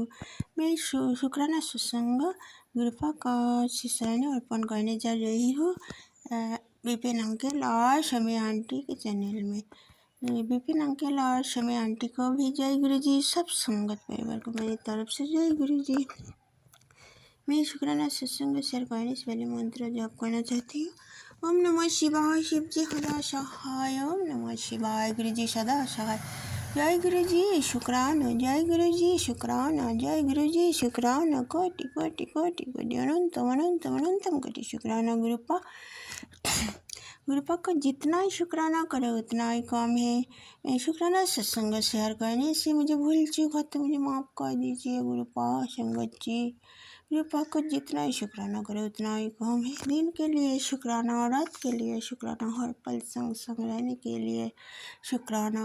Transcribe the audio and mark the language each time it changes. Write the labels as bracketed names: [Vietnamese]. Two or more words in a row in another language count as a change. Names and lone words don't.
[Hindi] मैं शुक्राना सत्संग गुरुपा का शिष्याने अर्पण करने जा रही हूँ विपिन अंकल और शमी आंटी के चैनल में। विपिन अंकल और शमी आंटी को भी जय गुरु जी। सब संगत परिवार को मेरी तरफ से जय गुरु जी। मैं शुक्राना सत्संग शेयर करने से पहले मंत्र जप करना चाहती हूँ। ओम नमः शिवाय, शिव जी सदा सहाय। ओम नमः शिवाय, गुरु जी सदा सहाय। जय गुरु जी शुक्राना, जय गुरु जी शुक्राना, जय गुरु जी शुक्राना। कोटि कोटि कोटि कोटि अनंतम अनंतम अनंतम कोटि शुक्राना गुरुपा। गुरुपा को जितना ही शुक्राना करे उतना ही कम है। शुक्राना सत्संग शेयर करने से मुझे भूल चूक है तो मुझे माफ़ कर दीजिए गुरुपा। संगत जी गुरुपा को जितना ही शुक्राना करे उतना ही कम है। दिन के लिए शुक्राना, रात के लिए शुक्राना, हर पल संग संग रहने के लिए शुक्राना।